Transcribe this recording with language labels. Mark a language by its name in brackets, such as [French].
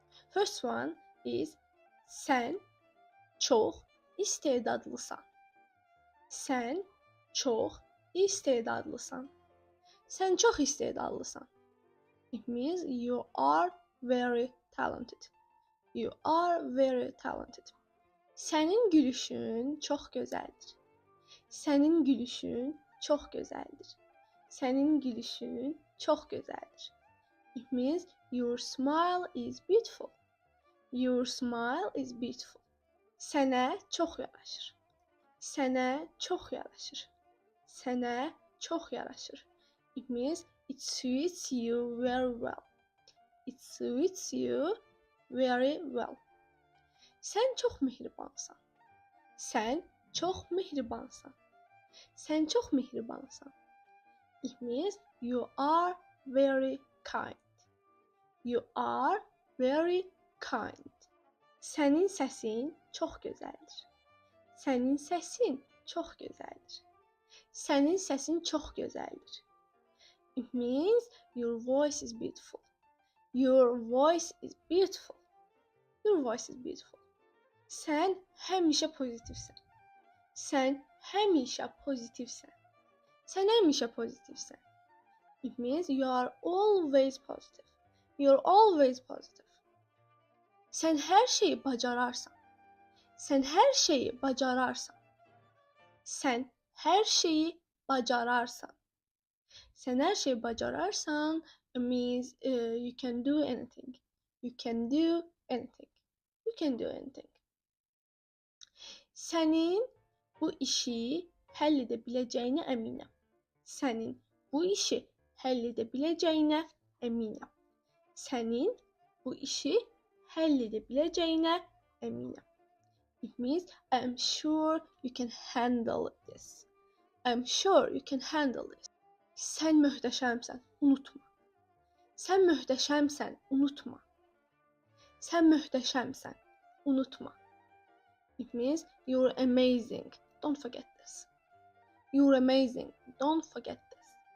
[English] First one is [Azerbaijani] sen çox istedadlısan. Sen çox istedadlısan. Sen çox istedadlısan. [English] It means you are very talented. You are very talented. [Azerbaijani] Sənin gülüşün çox gözəldir. Sənin gülüşün çox gözəldir. Sənin gülüşün çox gözəldir. [English] It means your smile is beautiful. Your smile is beautiful. [Azerbaijani] Sənə çox yaraşır. Sənə çox yaraşır. Sənə çox yaraşır. [English] It means it suits you very well. It suits you very well. [Azerbaijani] Sən çox mehribansan. Sən çox mehribansan. Sən çox mehribansan. [English] It means you are very kind. You are very kind. [Azerbaijani] Sənin səsin çox gözəldir. Sənin səsin çox gözəldir. Sənin səsin çox gözəldir. [English] It means your voice is beautiful. Your voice is beautiful. Your voice is beautiful. [Azerbaijani] Sən həmişə pozitivsən. Sən həmişə pozitivsən. Sən həmişə pozitivsən. [English] It means you are always positive. You're always positive. [Azerbaijani] Sən hər şeyi bacararsan. Sən hər şeyi bacararsan. Sən hər şeyi bacararsan. Sən hər şeyi bacararsan [English] means you can do anything. You can do anything. You can do anything. [Azerbaijani] Sənin bu işi həll edə biləcəyinə əminəm. Sənin bu işi həll edə biləcəyinə əminəm. Sənin bu işi həll edə biləcəyinə əminəm. [English] It means I'm sure you can handle this. I'm sure you can handle this. [Azerbaijani] Sən möhtəşəmsən, unutma. Sən möhtəşəmsən, unutma. Sən möhtəşəmsən, unutma. [English] It means you're amazing. Don't forget this. You're amazing. Don't forget this.